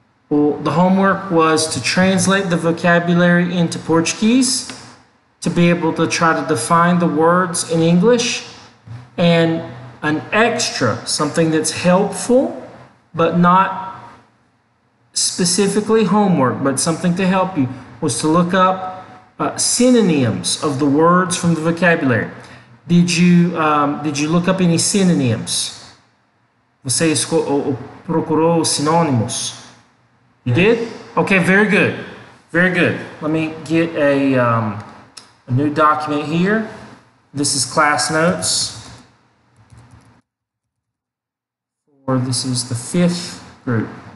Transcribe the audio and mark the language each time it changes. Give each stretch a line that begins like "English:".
English: Well, the homework was to translate the vocabulary into Portuguese, to be able to try to define the words in English, and an extra, something that's helpful, but not specifically homework, but something to help you, was to look up synonyms of the words from the vocabulary. Did you look up any synonyms?
Portuguese: Você procurou sinônimos?
English: You did? Okay, very good. Very good. Let me get a new document here. This is class notes. Or this is the 5th group.